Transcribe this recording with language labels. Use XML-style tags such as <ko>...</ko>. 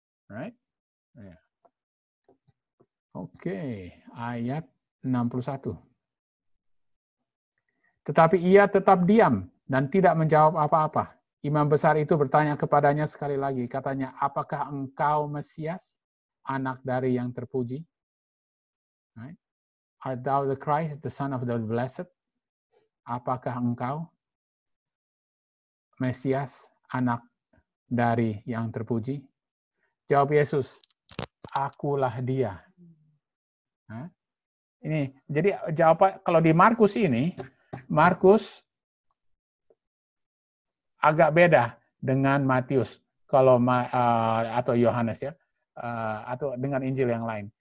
<en>Right? Yeah. Oke,</en> <id>ayat 61. Tetapi ia tetap diam dan tidak menjawab apa-apa. Imam besar itu bertanya kepadanya sekali lagi, katanya, apakah engkau Mesias, anak dari yang terpuji?</id> <en>Right? Art thou the Christ, the Son of the Blessed?</en> <id>Apakah engkau Mesias, anak dari yang terpuji? Jawab Yesus, akulah dia. Nah, ini, jadi jawaban kalau di Markus ini, Markus agak beda dengan Matius kalau atau Yohanes ya, atau dengan Injil yang lain.</id>